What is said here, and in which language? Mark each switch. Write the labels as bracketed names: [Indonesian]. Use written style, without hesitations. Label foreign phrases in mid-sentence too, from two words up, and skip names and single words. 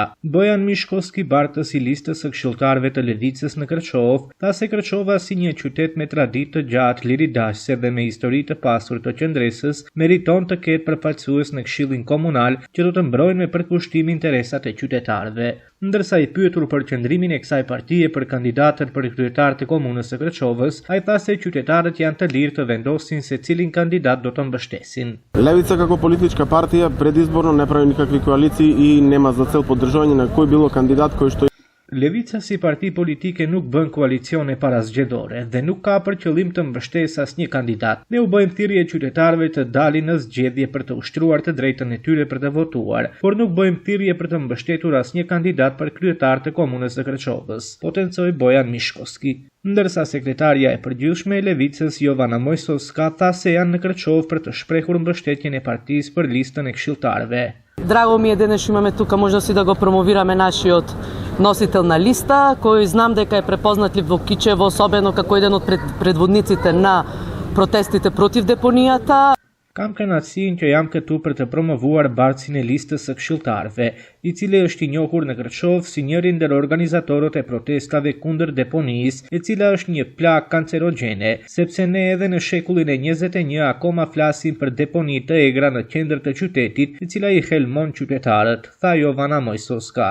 [Albanian] Bojan Mishkovski, bartës i listës së këshilltarëve të Levicës në Kërçov, tha se Kërçova, si një qytet me traditë të gjatë liridashëse dhe me histori të pasur të qendresës, meriton të ketë përfaqësues në Këshillin Komunal që do të mbrojnë me përkushtim interesat e qytetarëve. Ndërsa i pyetur për qëndrimin e kësaj partie për kandidatët për kryetar të komunës së Kërçovës, ai tha se qytetarët janë të lirë të vendosin se cilin kandidat do të mbështesin. [Macedonian] Левица како политичка партија предизборно не прави никакви коалиции и нема за цел поддржување на кој било кандидат кој што [Albanian] Levica si parti politike nuk bën koalicione parazgjedhore dhe nuk ka për qëllim të mbështesë asnjë kandidat. Ne u bëjmë thirrje qytetarëve të dalin në zgjedhje për të ushtruar të drejtën e tyre për të votuar, por nuk bëjmë thirrje për të mbështetur asnjë kandidat për kryetar të komunës së Kërçovës, potencoi Bojan Mishkovski. Ndërsa sekretarja e përgjithshme e Levicës Jovana Mojsoska tha se janë në Kërçov për të shprehur mbështetjen e partisë për listën e këshilltarëve. [Macedonian] Драго ми е денес имаме тука можности да го промовираме нашиот носител на листа, кој знам дека е препознатлив во Кичево, особено како еден од предводниците на протестите против депонијата. [Albanian] Kam kënaqësinë që jam këtu për të promovuar bartësin e listës së këshilltarëve, i cili është i njohur në Kërçov si njëri ndër organizatorët e protestave kundër deponisë, e cila është një plagë kancerogjene, sepse ne edhe në shekullin e 21 akoma flasim për deponi të egra në qendër të qytetit, e cila i helmon qytetarët, tha Jovana Mojsoska.